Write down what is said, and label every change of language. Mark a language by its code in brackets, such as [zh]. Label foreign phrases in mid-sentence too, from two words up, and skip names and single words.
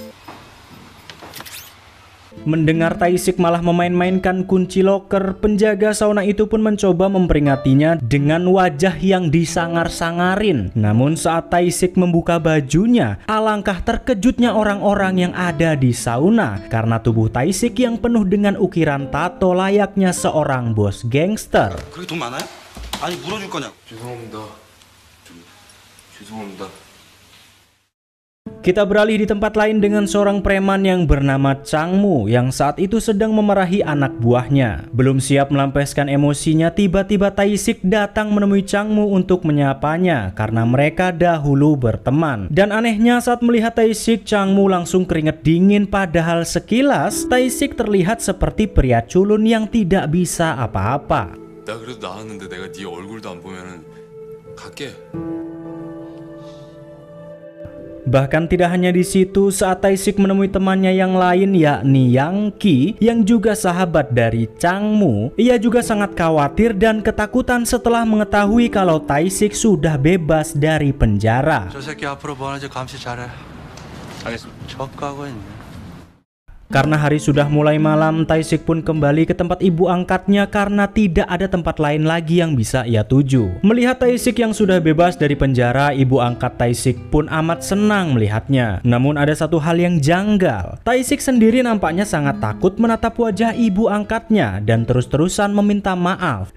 [id] Mendengar Tae-sik malah memain-mainkan kunci loker, penjaga sauna itu pun mencoba memperingatinya dengan wajah yang disangar-sangarin. Namun saat Tae-sik membuka bajunya, alangkah terkejutnya orang-orang yang ada di sauna karena tubuh Tae-sik yang penuh dengan ukiran tato layaknya seorang bos gangster. [ko] 그렇게 돈 많아요? 아니 물어줄 거냐고. 죄송합니다. 죄송합니다. [id] Kita beralih di tempat lain dengan seorang preman yang bernama Changmu yang saat itu sedang memarahi anak buahnya. Belum siap melampiaskan emosinya, tiba-tiba Tae-sik datang menemui Changmu untuk menyapanya karena mereka dahulu berteman. Dan anehnya saat melihat Tae-sik, Changmu langsung keringet dingin padahal sekilas Tae-sik terlihat seperti pria culun yang tidak bisa apa-apa. [ko] 나 그래도 나왔는데 내가 네 얼굴도 안 보면은 갈게. [id] Bahkan tidak hanya di situ, saat Tae-sik menemui temannya yang lain yakni Yang Ki yang juga sahabat dari Changmu, ia juga sangat khawatir dan ketakutan setelah mengetahui kalau Tae-sik sudah bebas dari penjara. [ko] 저 새끼 앞으로 뭐 하는지 감시 잘해. 알겠습니다. 척하고 있네. [id] Karena hari sudah mulai malam, Tae-sik pun kembali ke tempat ibu angkatnya karena tidak ada tempat lain lagi yang bisa ia tuju. Melihat Tae-sik yang sudah bebas dari penjara, ibu angkat Tae-sik pun amat senang melihatnya. Namun ada satu hal yang janggal. Tae-sik sendiri nampaknya sangat takut menatap wajah ibu angkatnya dan terus-terusan meminta maaf.